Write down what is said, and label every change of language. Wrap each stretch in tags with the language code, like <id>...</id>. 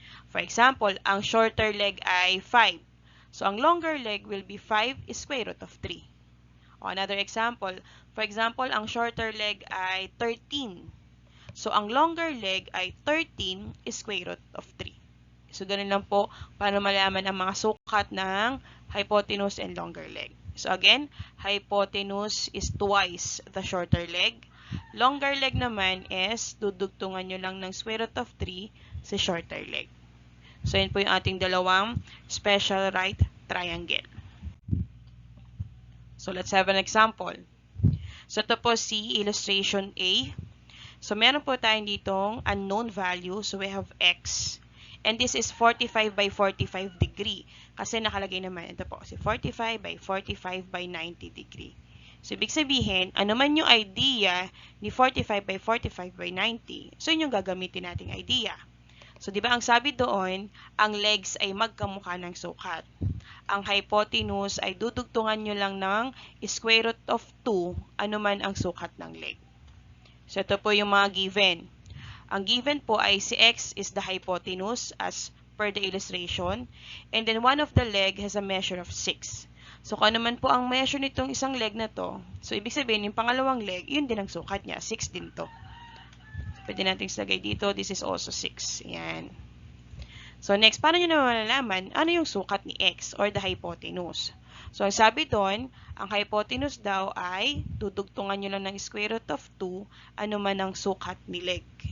<en>For example,</en> <tl>ang shorter leg ay 5.</tl> <en>So, ang longer leg will be 5 square root of 3. O, another example. For example,</en> <tl>ang shorter leg ay 13.</tl> <en>So, ang longer leg ay 13 square root of 3.</en> <tl>So, ganun lang po paano malaman ang mga sukat ng hypotenuse</tl> <en>and longer leg. So, again, hypotenuse is twice the shorter leg. Longer leg naman is</en> <tl>dudugtungan nyo lang ng</tl> <en>square root of 3 sa shorter leg.</en> <tl>So, yun po yung ating dalawang special right triangle.</tl> <en>So, let's have an example. So,</en> <tl>ito po si illustration A.</tl> <en>So,</en> <tl>meron po tayong ditong</tl> <en>unknown value. So, we have x. And this is 45 by 45 degree.</en> <tl>Kasi nakalagay naman, ito po, si 45 by 45 by 90 degree. So, ibig sabihin, ano man yung idea ni 45 by 45 by 90, so yun yung gagamitin nating idea. So, di ba ang sabi doon, ang legs ay magkamukha ng sukat. Ang hypotenuse ay dudugtungan nyo lang ng</tl> <en>square root of 2,</en> <tl>ano man ang sukat ng leg.</tl> <en>So,</en> <tl>ito po yung mga given. Ang given po ay si</tl> <en>x is the hypotenuse as per the illustration. And then, one of the leg has a measure of 6.</en> <tl>So, kung ano man po ang measure nitong isang leg na to, so, ibig sabihin, yung pangalawang leg, yun din ang sukat niya. 6 din to. Pwede natin ilagay dito.</tl> <en>This is also 6.</en> <tl>Ayan. So, next, paano nyo naman malalaman ano yung sukat ni x</tl> <en>or the hypotenuse?</en> <tl>So, ang sabi doon, ang hypotenuse daw ay dudugtungan nyo lang ng</tl> <en>square root of 2</en> <tl>ano man ang sukat ni leg.</tl>